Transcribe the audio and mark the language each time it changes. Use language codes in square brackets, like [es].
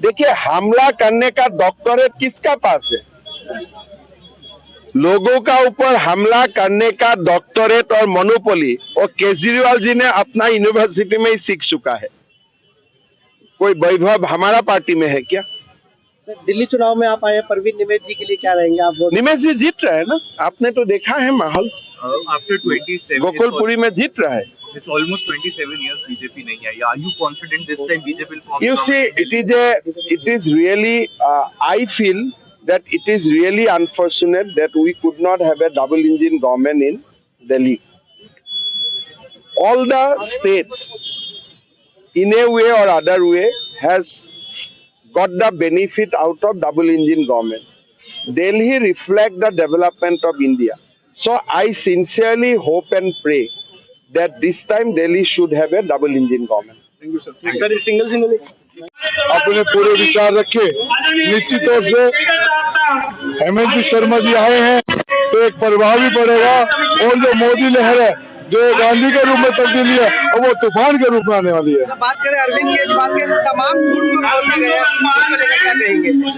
[hi] देखिए, हमला करने का डॉक्टरेट किसका पास है? लोगों का ऊपर हमला करने का डॉक्टरेट और मोनोपोली और केजरीवाल जी ने अपना यूनिवर्सिटी में ही सीख चुका है। कोई वैभव हमारा पार्टी में है क्या? दिल्ली चुनाव में आप आए, परवीन निवेश जी के लिए क्या रहेंगे आप? निमेश जी जीत रहे हैं ना, आपने तो देखा है माहौल। [en] after 27 [hi] गोकुलपुरी में जीत रहा है। [en] It's almost 27 years BJP [hi] नहीं आई. [en] Are you confident this time BJP will form? You see, it is really, I feel that it is really unfortunate that we could not have a double engine government in Delhi. All the states, in a way or other way, has got the benefit out of double engine government. Delhi reflects the development of India. So I sincerely hope and pray that this time Delhi should have a double engine government. Thank you, sir. सिंगल [hi] अपने पूरे विचार रखे। निश्चित तौर से हेमंत शर्मा जी आए हैं तो एक प्रभाव भी पड़ेगा, और जो मोदी लहर है जो गांधी के रूप में तब्दीली है और वो तूफान के रूप में आने वाली है। बात करें अरविंद केजरीवाल के तमाम झूठ को बोलते गए, क्या कहेंगे?